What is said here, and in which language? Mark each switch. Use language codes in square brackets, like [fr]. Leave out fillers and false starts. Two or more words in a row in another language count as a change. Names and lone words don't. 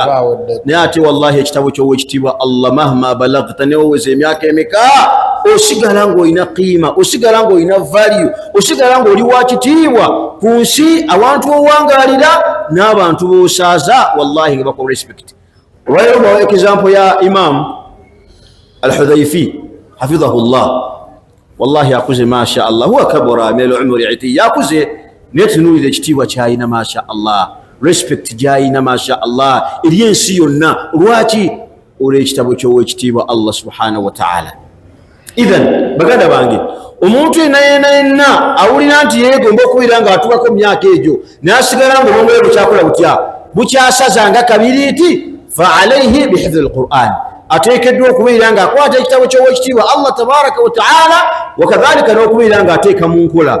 [lg] Naye ate wallahi ekitabo ky'owekitiibwa Allah [ar] مهما بلغت [lg] newoweza emyaka emeka osigala ng'olina qiima, osigala ng'olina value, osigala ng'oli wa kitiibwa ku nsi, abantu owangaalira n'abantu b'osaaza wallahi nga bakola respect. Olwaleero bawa example ya Imam al-Hudhaifi hafidhahullah, wallahi akuze [ar] ما شاء الله, هو كبر من العمر [lg] iti, yakuze netunuulira ekitiibwa kyayina [ar] ما شاء الله, [lg] respect gyayina [ar] ما شاء الله [lg] eri ensi yonna. Lwaki? Olw'ekitabo ky'owekitiibwa [ar] الله سبحانه وتعالى. [lg] Idhan baganda bange, omuntu yenna awulira nti yeegomba okubeera nga atuukako mu myaka egyo n'asigala nga obwongo bwe bukyakola butya, bukyasaza nga kabiri nti [ar] فعليه بحفظ القرآن, [lg] ateekeddwa okubeera nga akwata ekitabo ky'owekitiibwa [ar] الله تبارك وتعالى, [lg] wakadhalika n'okubeera nga ateeka mu nkola.